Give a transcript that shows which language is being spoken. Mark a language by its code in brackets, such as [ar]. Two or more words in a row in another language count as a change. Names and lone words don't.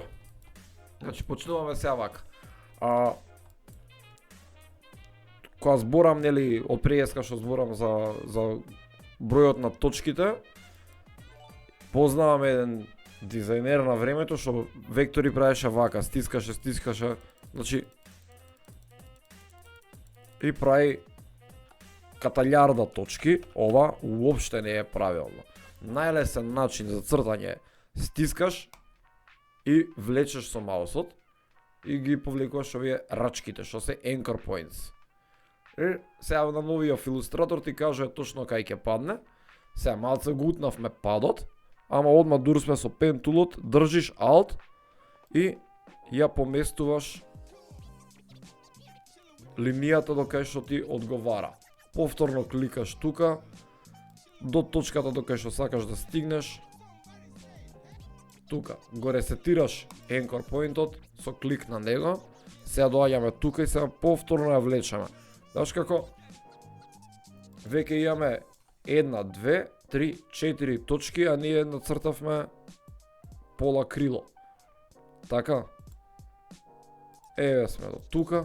[mk] Значи почнуваме сега вака. Кога зборам, нели, од преска што зборам за бројот на точките, познавам еден дизајнер на времето што вектори правеше вака, стискаше, значи и прави каталјарда точки. Ова уопште не е правилно. Најлесен начин за цртање е стискаш и влечеш со маусот и ги повлекуваш овие рачките што се [en] anchor points. [mk] И сега на новиот илустратор ти кажува точно кај ќе падне. Сега малце го утнавме падот, ама одма дур сме со [en] pen toolот, [mk] држиш alt и ја поместуваш линијата до кај што ти одговара. Повторно кликаш тука до точката до кај што сакаш да стигнеш. Тука го ресетираш [en] anchor point-от [mk] со клик на него. Сега доаѓаме тука и сега повторно ја влечеме. Знаеш како? Веќе имаме 1, 2, 3, 4 точки, а ние нацртавме пола крило. Така. Еве сме до тука.